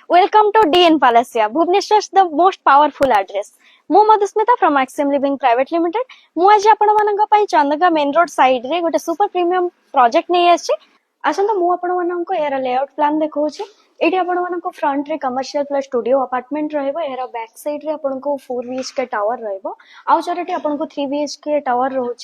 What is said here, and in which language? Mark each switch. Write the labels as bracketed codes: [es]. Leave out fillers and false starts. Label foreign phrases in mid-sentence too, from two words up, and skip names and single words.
[en] Welcome to DN Palacia, Bhubaneswar's the most powerful address. [or] ମୁଁ ମଧୁସ୍ମିତା from Maxim Living Private Limited. ମୁଁ ଆଜି ଆପଣମାନଙ୍କ ପାଇଁ ଚନ୍ଦକା [en] main road sideରେ [or] ଗୋଟେ [en] super premium project [or] ନେଇ ଆସିଛି। ଆସନ୍ତୁ ମୁଁ ଆପଣମାନଙ୍କୁ ଏହାର [en] layout plan [or] ଦେଖାଉଛି। ଏଠି ଆପଣମାନଙ୍କୁ ଫ୍ରଣ୍ଟରେ [en] commercial plus studio apartment [or] ରହିବ। ଏହାର [en] back sideରେ [or] ଆପଣଙ୍କୁ 4 [en] BHK tower [or] ରହିବ। ଆଉ ଚାରୋଟି ଆପଣଙ୍କୁ 3 [en] BHK tower [or] ରହୁଛି।